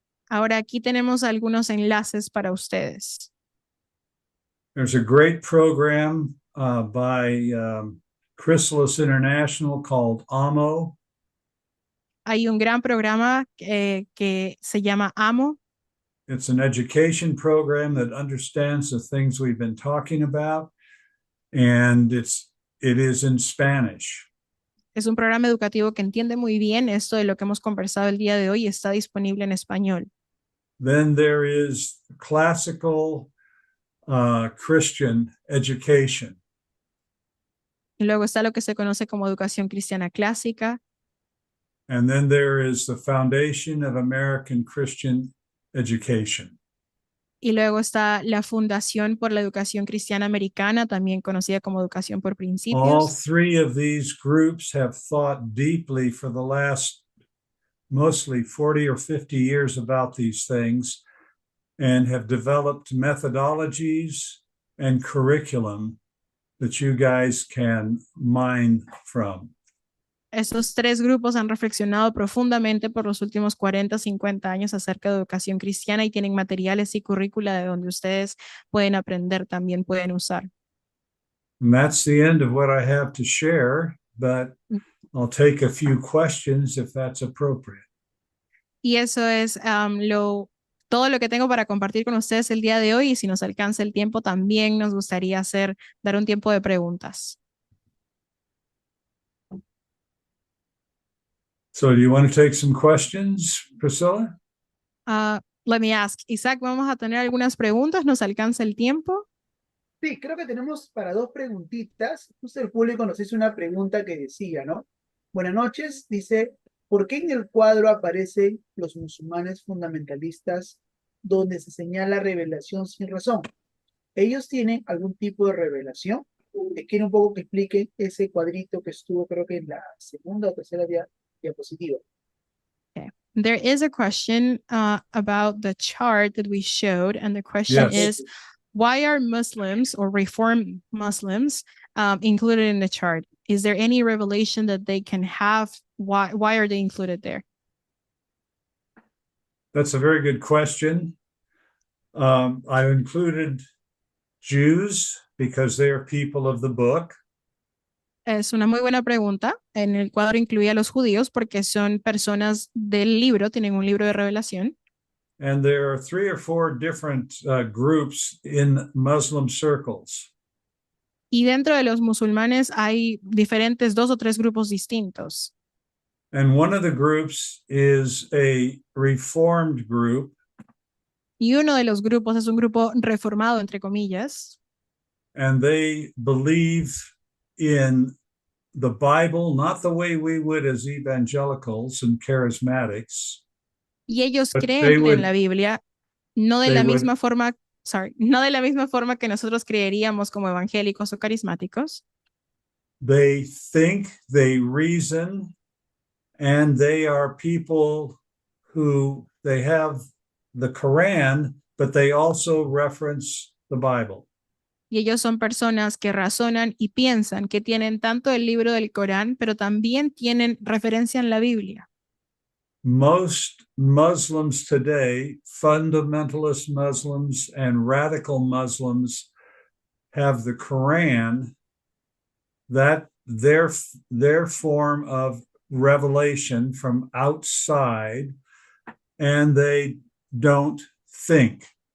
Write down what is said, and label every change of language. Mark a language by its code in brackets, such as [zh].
[es] Ahora aquí tenemos algunos enlaces para ustedes. [en] There's a great program by Chrysalis International called AMO. [es] Hay un gran programa que se llama AMO. [en] It's an education program that understands the things we've been talking about, and it is in Spanish. [es] Es un programa educativo que entiende muy bien esto de lo que hemos conversado el día de hoy y está disponible en español. [en] Then there is classical Christian education. [es] Luego está lo que se conoce como educación cristiana clásica. [en] And then there is the Foundation of American Christian Education. [es] Y luego está la Fundación por la Educación Cristiana Americana, también conocida como Educación por [en] All [es] Principios. [en] three of these groups have thought deeply for the last mostly 40 or 50 years about these things and have developed methodologies and curriculum that you guys can mine from. [es] Estos tres grupos han reflexionado profundamente por los últimos 40, 50 años acerca de educación cristiana y tienen materiales y currícula de donde ustedes pueden aprender, también pueden usar. [en] And that's the end of what I have to share, but I'll take a few questions if that's appropriate. [es] Y eso es todo lo que tengo para compartir con ustedes el día de hoy. Y si nos alcanza el tiempo, también nos gustaría dar un tiempo de preguntas. [en] So do you want to take some questions, Priscilla? Let me ask, [es] Isaac, vamos a tener algunas preguntas. ¿Nos alcanza el tiempo? Sí, creo que tenemos para dos preguntitas. Justo el público nos hizo una pregunta que decía, ¿no? Buenas noches, dice, ¿por qué en el cuadro aparecen los musulmanes fundamentalistas donde se señala revelación sin razón? ¿Ellos tienen algún tipo de revelación? Quiero un poco que explique ese cuadrito que estuvo, creo que en la segunda o tercera diapositiva. [en] There is a question about the chart that we showed, and the question Yes. is, why are Muslims or Reformed Muslims included in the chart? Is there any revelation that they can have? Why are they included there? That's a very good question. I included Jews because they are people of the book. [es] Es una muy buena pregunta. En el cuadro incluía a los judíos porque son personas del libro, tienen un libro de revelación. [en] And there are 3 or 4 different groups in Muslim circles. [es] Y dentro de los musulmanes hay diferentes 2 o 3 grupos distintos. [en] And one of the groups is a reformed group. [es] Y uno de los grupos es un grupo reformado, entre comillas. [en] And they believe in the Bible, not the way we would as evangelicals and charismatics. [es] Y ellos [en] But [es] creen en la Biblia, no de [en] they [es] la [en] would- [es] misma forma, no de la misma forma que nosotros creeríamos como evangélicos o carismáticos. [en] They think, they reason, and they are people who they have the Quran, but they also reference the Bible. [es] Y ellos son personas que razonan y piensan, que tienen tanto el libro del Corán, pero también tienen referencia en la Biblia. [en] Most Muslims today, fundamentalist Muslims and radical Muslims, have the Quran, that their form of revelation from outside, and they don't think.